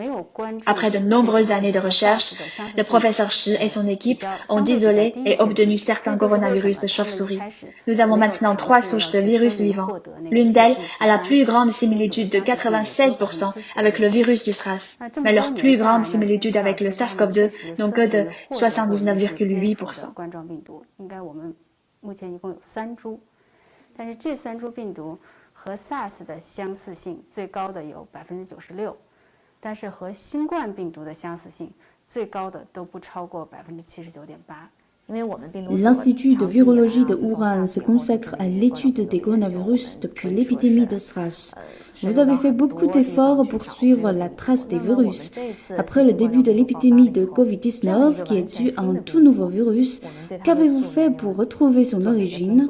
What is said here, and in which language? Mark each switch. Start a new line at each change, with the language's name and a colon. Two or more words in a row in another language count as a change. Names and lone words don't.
French: Après de nombreuses années de recherche, le professeur Shi et son équipe ont isolé et obtenu certains coronavirus de chauve-souris. Nous avons maintenant 3 souches de virus vivants. L'une d'elles a la plus grande similitude de 96% avec le virus du SRAS, mais leur plus grande similitude avec le SARS-CoV-2 n'ont que de 79,8%.
Chinese: 但是这3株病毒和 SARS 的相似性最高的有 96%， 但是和新冠病毒的相似性最高的都不超过 79.8%。
French: L'Institut de virologie de Wuhan se consacre à l'étude des coronavirus depuis l'épidémie de SRAS. Vous avez fait beaucoup d'efforts pour suivre la trace des virus. Après le début de l'épidémie de Covid-19, qui est due à un tout nouveau virus, qu'avez-vous fait pour retrouver son origine?